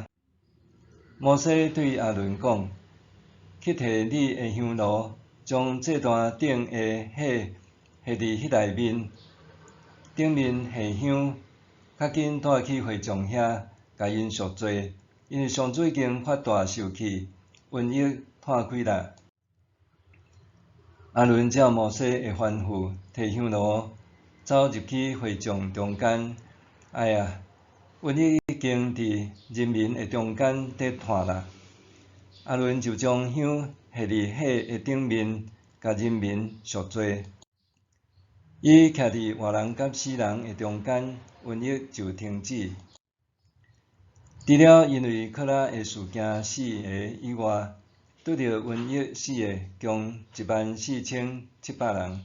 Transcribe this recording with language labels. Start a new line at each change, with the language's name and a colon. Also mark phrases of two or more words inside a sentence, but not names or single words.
Min Nan Chinese: 摩西对阿伦讲：去摕你的香炉，将祭坛顶的火下伫迄内面，顶面下香，较紧带去会众遐，甲因赎罪，因为上主已经发大受气。瘟疫摊开啦！阿伦照摩西的吩咐，摕香炉走入去会众中间。哎呀，瘟疫已经伫人民的中间在摊啦！阿伦就将香下伫火的顶面，甲人民赎罪。伊徛伫活人甲死人的中间，瘟疫就停止。除了因为可拉的事件死个以外，拄着瘟疫死个共14700人。